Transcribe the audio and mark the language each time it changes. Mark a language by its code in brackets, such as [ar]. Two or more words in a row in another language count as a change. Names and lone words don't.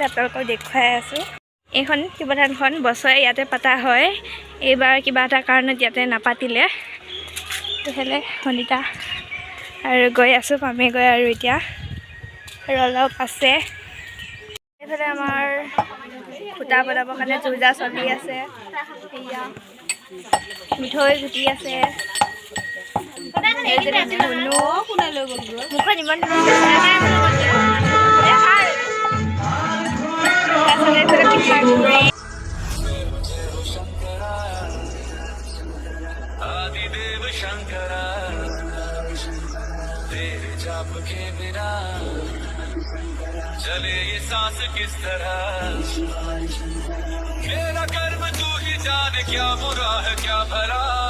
[as] আপোনালোকক দেখুৱাই আছোঁ এইখন শিৱ থানখন বছৰে ইয়াতে পতা হয় এইবাৰ কিবা এটা কাৰণত ইয়াতে নাপাতিলে তেতিয়াহ'লে ভনিতা আৰু গৈ আছোঁ পামেগৈ আৰু এতিয়া আৰু অলপ আছে এইফালে আমাৰ খুটা বনাবৰ কাৰণে যোজা চলি আছে সেয়া মিঠৈ ঘুটি আছে মুখত ইমান [hi] आदिदेव शंकरा तेरे जाप के बिना चले ये सांस किस तरह मेरा कर्म तू ही जाने क्या बुरा है क्या भला